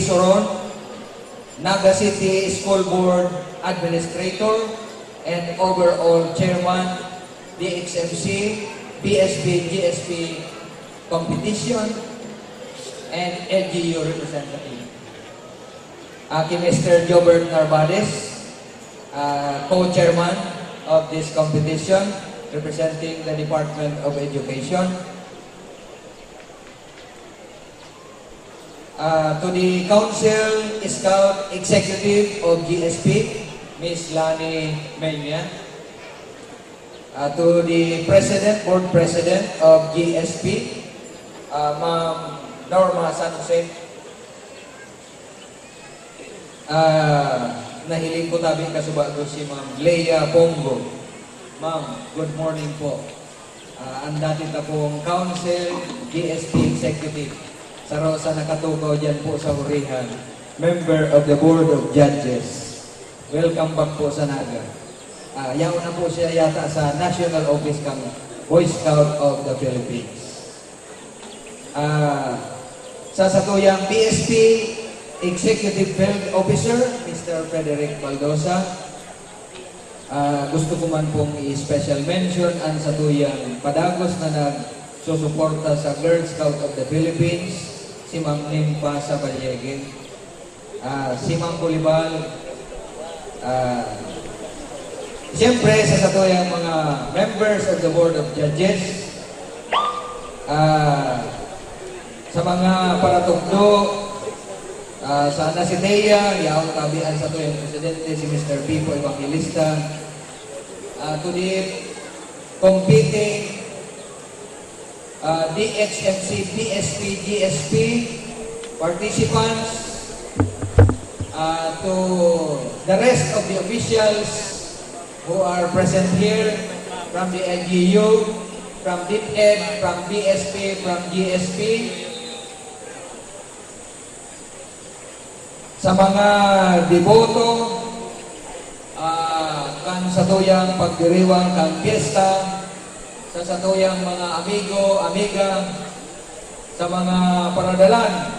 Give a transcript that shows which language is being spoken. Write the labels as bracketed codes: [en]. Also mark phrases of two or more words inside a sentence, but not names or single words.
[en] Soron, Naga City School Board Administrator and overall Chairman, DXMC, BSP, GSP Competition, and LGU Representative. Kay Mr. Jobert Narvades, co-chairman of this competition, representing the Department of Education. To the Council Scout Executive of GSP, Ms. Lani Melnian. To the Board President of GSP, Ma'am Norma San Jose. [bik] nahiling ko tabing kasubago si Ma'am Leia Pongo. [en] Ma'am, [bik] good morning po. Ang dati na pong Council, GSP Executive. Sa nakatukaw dyan po sa Hurihan. [en] Member of the Board of Judges. Welcome back [bik] po sa Naga. Yaon na po siya yata sa National Office kang Boy Scout of the Philippines. Sa satuyang BSP Executive Field Officer, Mr. Frederick Baldosa, gusto ko man pong i- [en] special mention [bik] ang satuyang padagos na nagsusuporta sa Girl Scout of the Philippines, si Ma'am Nimpa Sabaliege, si Ma'am Bolibal, siyempre sa satuyang mga [en] members of the Board of Judges, [bik] sa mga paratugdo, sana si Thea, yaong tabian sa tuyang presidente, si Mr. [en] Pipo Evangelista, to the competing DXMC, PSP, GSP participants, to the rest of the officials who are present here from the LGU, from DepEd, from BSP, from GSP, [bik] sa mga deboto, kan satuyang pagdiriwang kang piyesta, sa satuyang mga amigo, amiga, sa mga paradalan,